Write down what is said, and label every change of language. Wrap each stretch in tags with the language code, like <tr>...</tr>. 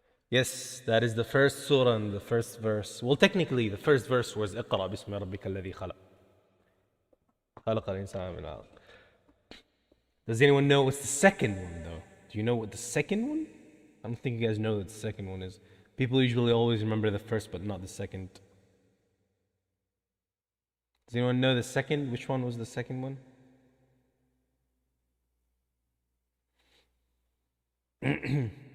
<en>Yes, that is the first surah and the first verse. Well, technically, the first verse was</en> <ar>اقرأ باسم ربك الذي خلق خلق الإنسان من علق.</ar> <en>Does anyone know what's the second one, though? Do you know what the second one? I don't think you guys know what the second one is. People usually always remember the first, but not the second. Does anyone know the second? Which one was the second one?</en>